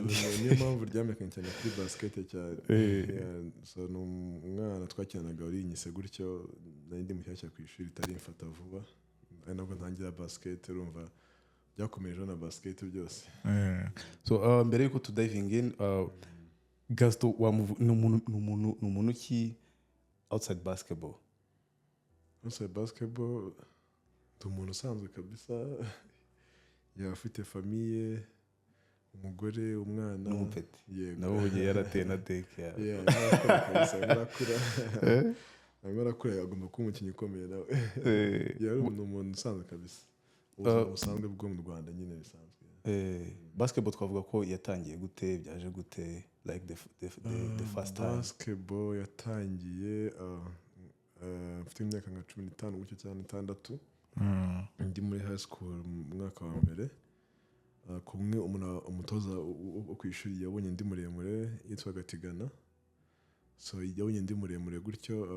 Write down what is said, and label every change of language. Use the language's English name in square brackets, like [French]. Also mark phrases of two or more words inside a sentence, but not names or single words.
[Kinyarwanda] niyo mpamvu ryamenyekanye cyane kuri basket cyane. So n'umwana twakinanaga uri inyise gutyo, nari ndi mushyashya ku ishuri itari mfata vuba, ari nabwo ntangira basket, urumva byakomeje na basket byose. So mbere yuko [English] to diving in, [Kinyarwanda] Gaston ni umuntu ki [English] outside basketball? Outside basketball [Kinyarwanda] umuntu usanzwe kabisa, yafite famille, umugore, umwana n'umupeti. Yego, nawe ugiye yarateye na deke yawe. arakura agomba kuba umukinnyi ukomeye nawe. Yari umuntu usanzwe kabisa, ubusanzwe bwo mu Rwanda nyine bisanzwe. Basketball twavuga ko yatangiye gute, byaje gute, [English] like the first time? [Kinyarwanda] Basketball yatangiye mfite imyaka nka 15 gutyo cyane 6. Ndi muri [English] high school [Kinyarwanda] mu mwaka wa mbere, kumwe umutoza wo kwishuri yabonye ndi muremure, yitwaga Tigana. So yabonye ndi muremure gutyo